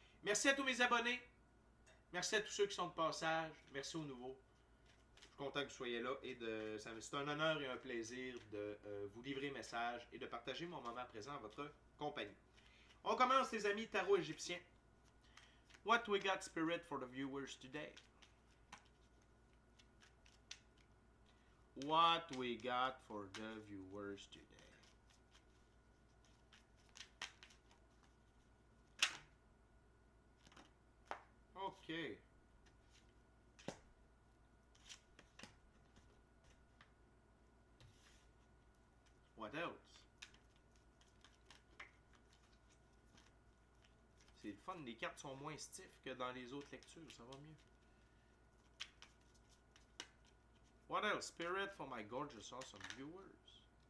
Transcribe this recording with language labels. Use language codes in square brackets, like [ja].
[fr] Merci à tous mes abonnés, merci à tous ceux qui sont de passage, merci aux nouveaux. Je suis content que vous soyez là et c'est un honneur et un plaisir de vous livrer message et de partager mon moment présent en votre compagnie. On commence les amis, tarot égyptien. [en] What we got spirit for the viewers today? What we got for the viewers today? Okay. What else? [fr] C'est le fun. Les cartes sont moins stiff que dans les autres lectures. Ça va mieux. [en] What else? Spirit for my gorgeous awesome viewers.